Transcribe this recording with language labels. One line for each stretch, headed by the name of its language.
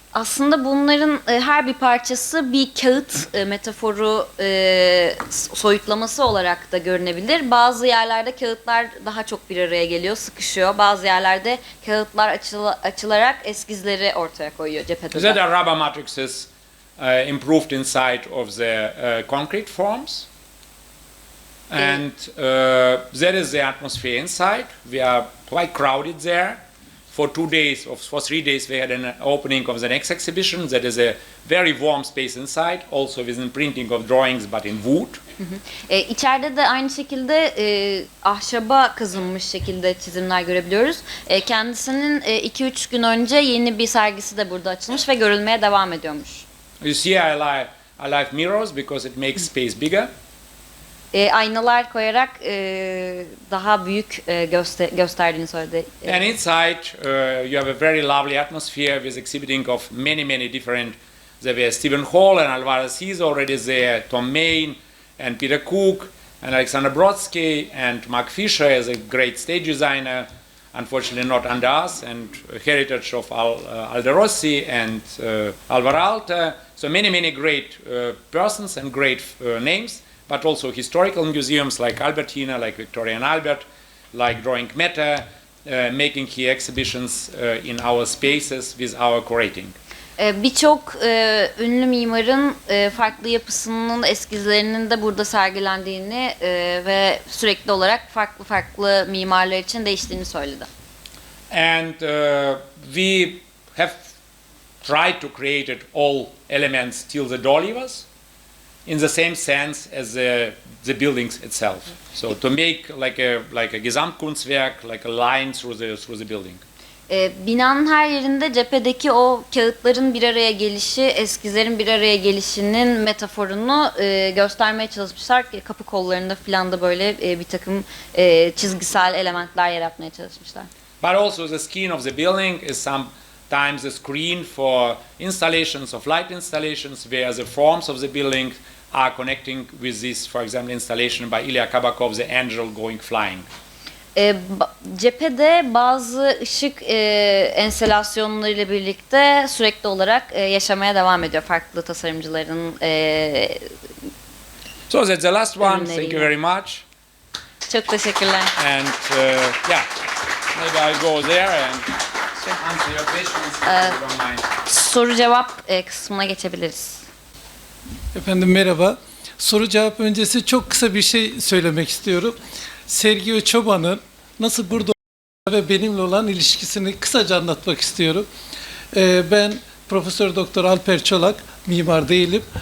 Turkish: Aslında bunların her bir parçası bir kağıt metaforu soyutlaması olarak da görünebilir. Bazı yerlerde kağıtlar daha çok bir araya geliyor, sıkışıyor. Bazı yerlerde kağıtlar açılarak eskizleri ortaya koyuyor cephede.
English: These are rubber matrices improved inside of the concrete forms. And that is the atmosphere inside. We are quite crowded there. for 2 days or for 3 days we had an opening of the next exhibition that is a very warm space inside, also with a printing of drawings but in wood.
Turkish: İçeride de aynı şekilde ahşaba kazınmış şekilde çizimler görebiliyoruz. Kendisinin 2-3 gün önce yeni bir sergisi de burada açılmış ve görülmeye devam ediyormuş.
English: You see, I like mirrors because it makes space bigger.
Turkish: Aynalar koyarak daha büyük gösterdiğini söyledi.
English: And inside you have a very lovely atmosphere with exhibiting of many different. There were Stephen Hall and Alvarez, he's already there, Tom Main and Peter Cook and Alexander Brodsky and Mark Fisher is a great stage designer, unfortunately not under us, and heritage of Aldo Rossi and Alvar Aalto. So many great persons and great names, but also historical museums like Albertina, like Victoria and Albert, like Drawing Matter, making here exhibitions in our spaces with our curating.
Turkish: Birçok ünlü mimarın farklı yapısının eskizlerinin de burada sergilendiğini ve sürekli olarak farklı mimarlar için değiştiğini söyledi.
English: And we have tried to create all elements till the door levers in the same sense as the buildings itself. So to make like a Gesamtkunstwerk, like a line through the building.
Turkish: Binanın her yerinde cephedeki o kağıtların bir araya gelişi, eskizlerin bir araya gelişinin metaforunu göstermeye çalışmışlar. Kapı kollarında filan da böyle bir takım çizgisel elementler yaratmaya çalışmışlar.
English: But also the skin of the building is sometimes a screen for installations of light installations where the forms of the building are connecting with this, for example, installation by Ilya Kabakov, the angel going flying.
Turkish: Cephede bazı ışık enstalasyonlarıyla birlikte sürekli olarak yaşamaya devam ediyor farklı tasarımcıların.
English: So that's the last one. Thank you very much.
Turkish: Çok teşekkürler.
English: And yeah, maybe I'll go there and answer your questions if you don't mind.
Turkish: Soru cevap kısmına geçebiliriz. Efendim merhaba. Soru cevap öncesi çok kısa bir şey söylemek istiyorum. Sergei Tchoban'ın nasıl burada ve benimle olan ilişkisini kısaca anlatmak istiyorum. Ben Profesör Doktor Alper Çolak, mimar değilim.